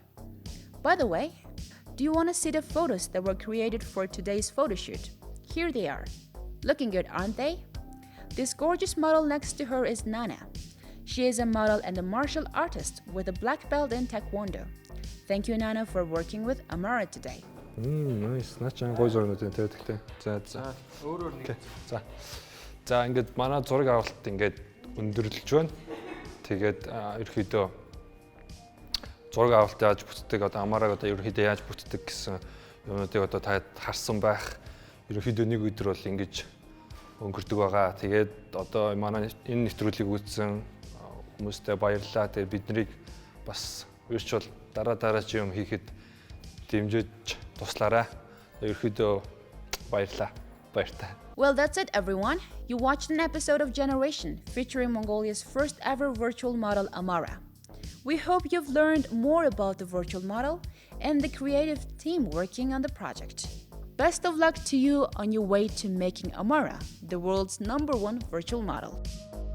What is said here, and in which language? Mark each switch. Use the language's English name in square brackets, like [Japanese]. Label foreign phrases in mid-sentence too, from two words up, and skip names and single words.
[English] By the way, do you want to see the photos that were created for today's photo shoot? Here they are. Looking good, aren't they? This gorgeous model next to her is Nana. She is a model and a martial artist with a black belt in Taekwondo. Thank you, Nana, for working with Amara today. Nice. [Mongolian] Начaan гой зургуудын тавьдаг. За. Өөр нэг. За ингээд манай зураг авалт ингээд өндөрлөж байна. Тэгээд ерөөхдөө зураг авалт яаж бүтдэг, одоо Амараг одоо ерөөхдөө яаж бүтдэг гэсэн юмнуудыг одоо та харсан байх. Ерөөхдөө нэг өдөр бол ингэж өнгөрдөг байгаа. Тэгээд одоо манай энэ нэвтрүүлгийг үзсэн хүмүүстээ баярлалаа. Тэгээд биднийг бас virtual дараа юм хийхэд дэмжиж туслаарай. Ерөөхдөө баярлалаа. Баяртай. [English] Well, that's it, everyone. You watched an episode of Generation featuring Mongolia's first ever virtual model, Amara. We hope you've learned more about the virtual model and the creative team working on the project. Best of luck to you on your way to making Amara the world's #1 virtual model.